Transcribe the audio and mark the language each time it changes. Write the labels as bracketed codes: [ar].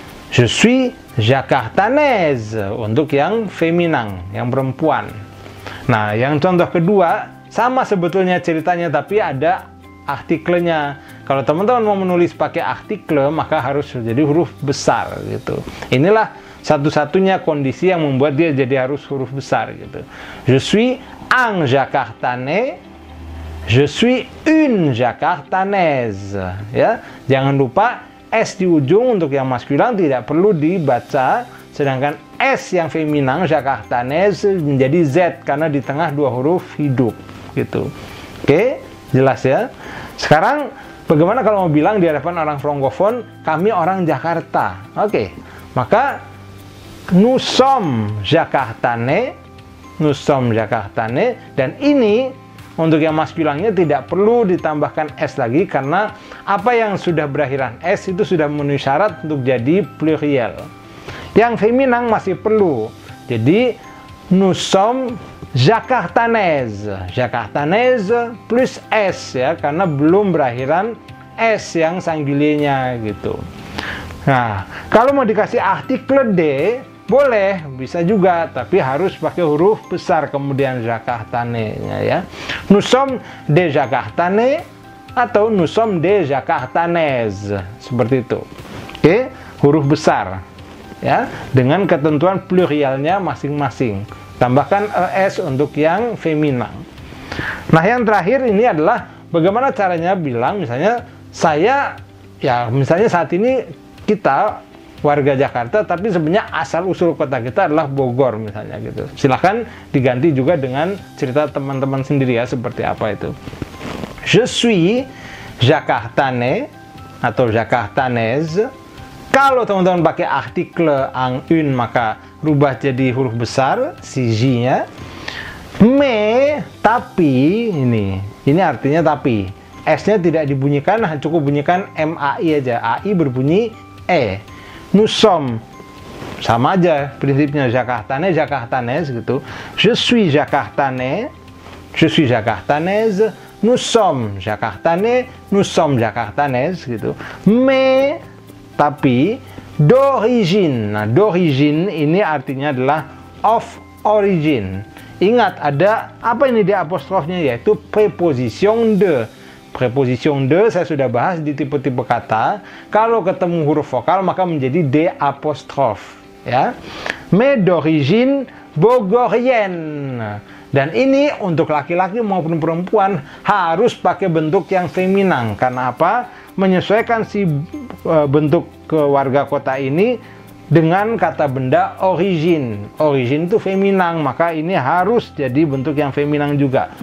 [fr] Je suis jakartanaise [id] untuk yang feminang, yang perempuan. Nah, yang contoh kedua sama sebetulnya ceritanya, tapi ada artikelnya. Kalau teman-teman mau menulis pakai artikel, maka harus jadi huruf besar gitu. Inilah satu-satunya kondisi yang membuat dia jadi harus huruf besar gitu. [fr] Je suis un jakartanais, je suis une jakartanaise. [id] Ya, jangan lupa S di ujung untuk yang maskulin tidak perlu dibaca, sedangkan S yang feminang jakartanaise menjadi Z karena di tengah dua huruf hidup gitu. Oke, jelas ya. Sekarang bagaimana kalau mau bilang di hadapan orang frankofon, kami orang Jakarta. Oke, maka [fr] nous sommes jakartanais, nous sommes jakartanais, [id] dan ini untuk yang maskulinnya tidak perlu ditambahkan S lagi, karena apa yang sudah berakhiran S itu sudah memenuhi syarat untuk jadi pluriel. Yang feminang masih perlu. Jadi [fr] nous sommes jakartanaise, [id] jakartanaise plus S ya, karena belum berakhiran S yang singulier-nya gitu. Nah, kalau mau dikasih artikel D boleh, bisa juga, tapi harus pakai huruf besar kemudian jakartanais-nya ya. [fr] Nous sommes des jakartanais atau nous sommes des jakartanaises, [id] seperti itu. Oke, huruf besar ya, dengan ketentuan plurialnya masing-masing. Tambahkan ES untuk yang feminang. Nah, yang terakhir ini adalah bagaimana caranya bilang misalnya saya, ya misalnya saat ini kita warga Jakarta, tapi sebenarnya asal-usul kota kita adalah Bogor misalnya gitu. Silahkan diganti juga dengan cerita teman-teman sendiri ya, seperti apa itu. [fr] Je suis jakartanais atau jakartanaise. [id] Kalau teman-teman pakai artikel ang, un, maka rubah jadi huruf besar, si J-nya. Mais, tapi ini artinya tapi. S-nya tidak dibunyikan, cukup bunyikan MAI aja. AI berbunyi E. [fr] Nous sommes, [id] sama aja prinsipnya, Jakartanais, Jakartanaises gitu. [fr] Je suis Jakartanais, je suis Jakartanaise, nous sommes Jakartanais, nous sommes Jakartanaises gitu. Mais, tapi d'origine. [id] Nah, d'origine ini artinya adalah [en] of origin. [id] Ingat, ada apa ini di apostrofnya, yaitu preposition de. Preposition de saya sudah bahas di tipe-tipe kata. Kalau ketemu huruf vokal maka menjadi D apostrof, ya. [fr] Mais d'origine bogorienne. [id] Dan ini untuk laki-laki maupun perempuan harus pakai bentuk yang feminan. Karena apa? Menyesuaikan si bentuk keluarga kota ini dengan kata benda origin. Origin itu feminan, maka ini harus jadi bentuk yang feminan juga.